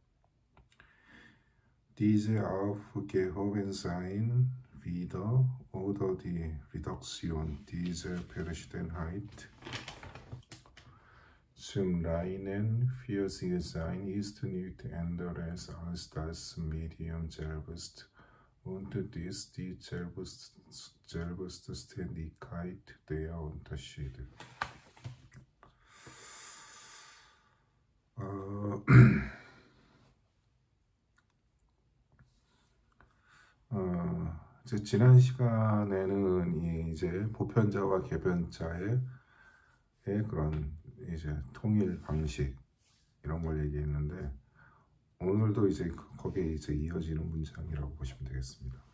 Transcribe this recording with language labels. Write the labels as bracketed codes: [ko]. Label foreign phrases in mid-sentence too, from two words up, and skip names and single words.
[de] Diese Aufgehobensein wieder oder die Reduktion dieser Verschiedenheit zum reinen Für-sich-Sein ist nichts anderes als das Medium selbst und dies die Selbstständigkeit der Unterschiede. [ko] 이제 지난 시간에는 이제 보편자와 개변자의 그런 이제 통일 방식 이런 걸 얘기했는데 오늘도 이제 거기에 이제 이어지는 문장이라고 보시면 되겠습니다.